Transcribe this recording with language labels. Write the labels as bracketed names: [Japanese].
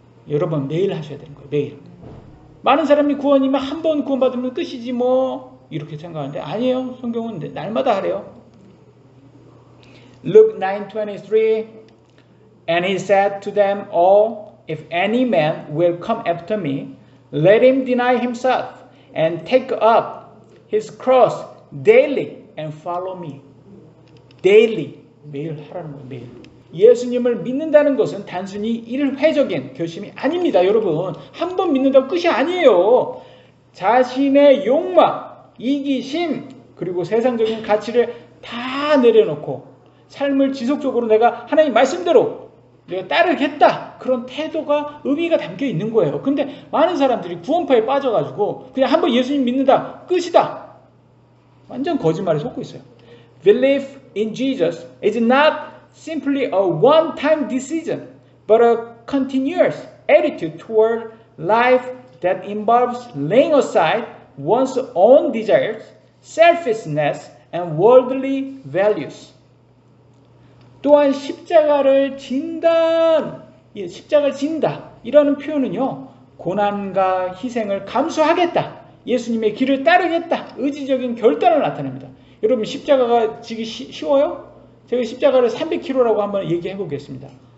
[Korean] 여러분 매일 하셔야 되는 거예요. 매일. 많은 사람이 구원이면 한 번 구원받으면 끝이지 뭐 이렇게 생각하는데 아니에요. 성경은 날마다 하래요. [English] Luke 9:23, and he said to them all, if any man will come after me, let him deny himself and take up his cross daily and follow me. daily, [Korean] 매일 하라는 거예요. 매일. 예수님을 믿는다는 것은 단순히 일회적인 결심이 아닙니다. 여러분, 한 번 믿는다고 끝이 아니에요. 자신의 욕망, 이기심, 그리고 세상적인 가치를 다 내려놓고 삶을 지속적으로 내가 하나님 말씀대로 내가 따르겠다, 그런 태도가 의미가 담겨 있는 거예요. 근데 많은 사람들이 구원파에 빠져가지고 그냥 한번 예수님 믿는다, 끝이다, 완전 거짓말에 속고 있어요. [English] Belief in Jesus is not simply a one-time decision, but a continuous attitude toward life that involves laying aside one's own desires, selfishness, and worldly values. [Korean] 또한 십자가를 진다, 십자가를 진다, 이라는 표현은요, 고난과 희생을 감수하겠다, 예수님의 길을 따르겠다, 의지적인 결단을 나타냅니다. 여러분, 십자가가 지기 쉬워요? 제가 십자가를 300kg라고 한번 얘기해 보겠습니다.